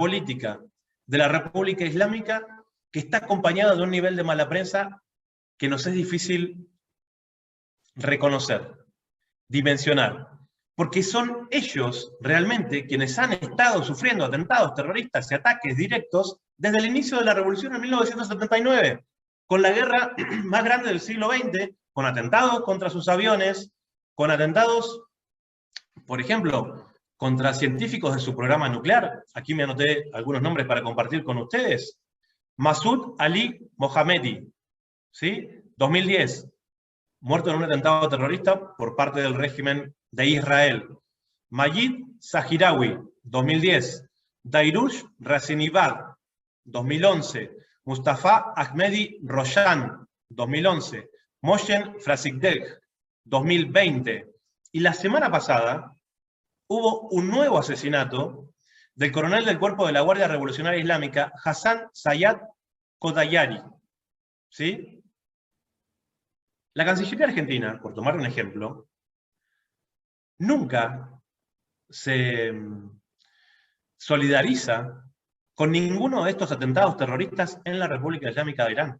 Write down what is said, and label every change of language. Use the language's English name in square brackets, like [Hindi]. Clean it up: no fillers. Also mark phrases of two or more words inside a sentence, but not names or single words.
[Spanish] política de la República Islámica que está acompañada de un nivel de mala prensa que nos es difícil reconocer, dimensionar, porque son ellos realmente quienes han estado sufriendo atentados terroristas y ataques directos desde el inicio de la revolución en 1979, con la guerra más grande del siglo XX, con atentados contra sus aviones, con atentados, por ejemplo, contra científicos de su programa nuclear. Aquí me anoté algunos nombres para compartir con ustedes. Masoud Ali Mohammedi, ¿sí? 2010, muerto en un atentado terrorista por parte del régimen de Israel. Majid Zahirawi, 2010. Dairush Razinibad, 2011. Mustafa Ahmedi Roshan, 2011. Moshen Frasikdek, 2020. Y la semana pasada hubo un nuevo asesinato del coronel del Cuerpo de la Guardia Revolucionaria Islámica, Hassan Sayyad Kodayari. ¿Sí? La Cancillería Argentina, por tomar un ejemplo, nunca se solidariza con ninguno de estos atentados terroristas en la República Islámica de Irán.